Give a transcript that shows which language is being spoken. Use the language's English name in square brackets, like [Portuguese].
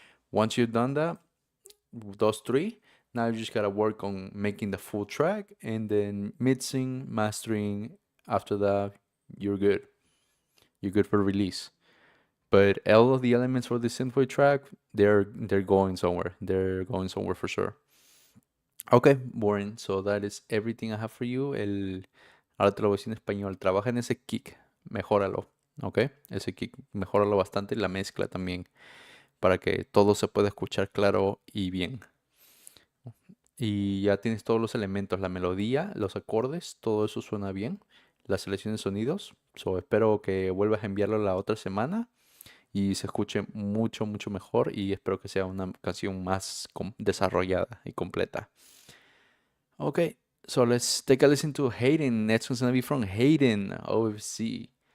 [English] Once you've done that, those three, now you just gotta work on making the full track, and then mixing, mastering. After that, you're good. You're good for release. But all of the elements for the synthwave track, they're going somewhere. They're going somewhere for sure. Okay, Warren. So that is everything I have for you. [Spanish] Ahora te lo voy a decir en español. Trabaja en ese kick. Mejóralo. Ok. Ese kick, mejóralo bastante. La mezcla también. Para que todo se pueda escuchar claro y bien. Y ya tienes todos los elementos. La melodía, los acordes. Todo eso suena bien. La selección de sonidos. So, espero que vuelvas a enviarlo la otra semana. Y se escuche mucho, mucho mejor. Y espero que sea una canción más desarrollada y completa. [English] Okay, so let's take a listen to Hayden. Next one's gonna be from Hayden, OFC.